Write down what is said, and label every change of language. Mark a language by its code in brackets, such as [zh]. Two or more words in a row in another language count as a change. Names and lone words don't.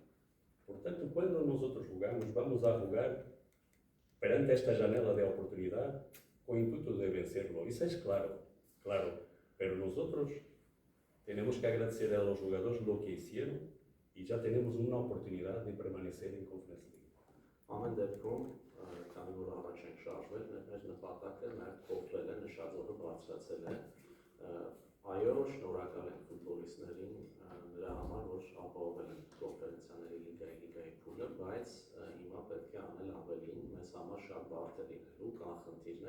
[es] Por tanto, cuando nosotros jugamos, vamos a jugar [pt] perante esta janela [es] de oportunidad con el intuito de vencerlo. Eso es claro, pero nosotros tenemos que agradecer a los jugadores lo que hicieron y ya tenemos una oportunidad de permanecer en Conference League. [hy] Ամեն դեպքում, քանի որ առաջ ենք շարժվել, մեր նպատակը նաև փոխվել է, նշած օրը բարձրացել է։ Այո, շնորհակալ ենք ֆուտբոլիստներին նրա համար, որ ապահովել են կոնֆերենցիաների լիգայի փուլը, բայց հիմա պետք է անել ավելին, մեզ համար շատ բարդ է լինելու, կան խնդիրներ,